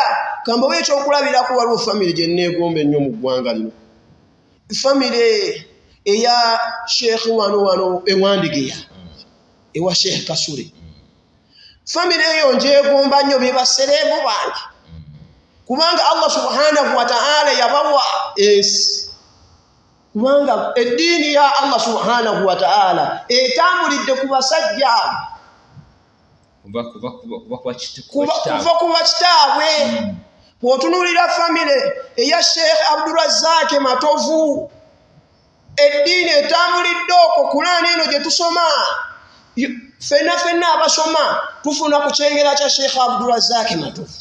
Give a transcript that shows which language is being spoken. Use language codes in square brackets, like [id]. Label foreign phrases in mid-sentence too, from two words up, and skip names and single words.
[lg] Kambawo ekyokulabirako waliwo famire gye nneegomba ennyo mu ggwanga lino, famire eya Sheikh wano ewandigeya ewa Sheikh Kasule. Famire eyo njeegomba nnyo, be basereebu bange kubanga [ar] الله سبحانه وتعالى [lg] yabawa ensi, kubanga eddiini ya [ar] الله سبحانه وتعالى [lg] etambulidde ku basajja kuva ku bakitaabwe. Bw'otunuulira famire eya Sheikh Abdulrazak Matovu, eddiini etambulidde okwo. Kulaani eno gye tusoma ffenna abasoma tufuna ku kyengera kya Sheikh Abdulrazak Matovu.